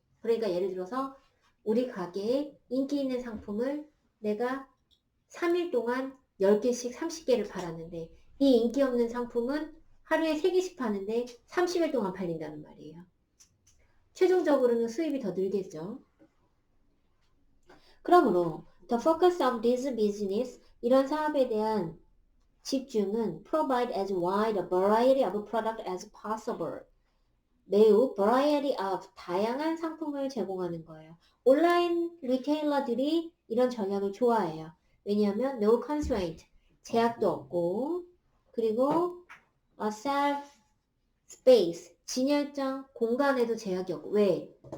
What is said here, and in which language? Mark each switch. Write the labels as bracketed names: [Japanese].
[Korean] 그러니까 예를 들어서 우리 가게에 인기 있는 상품을 내가 3일 동안 10개씩 30개를 팔았는데 이 인기 없는 상품은 하루에 3개씩 파는데 30일 동안 팔린다는 말이에요. 최종적으로는 수입이 더 늘겠죠. [English] 그러므로 the focus of this business, [Korean] 이런 사업에 대한 집중은 [English] provide as wide a variety of product as possible. [Korean] 매우 variety of, 다양한 상품을 제공하는 거예요. 온라인 리테일러들이 이런 전략을 좋아해요. 왜냐하면 [English] no constraint, [Korean] 제약도 없고, 그리고 self space, 진열장 공간에도 제약이 없고. 왜?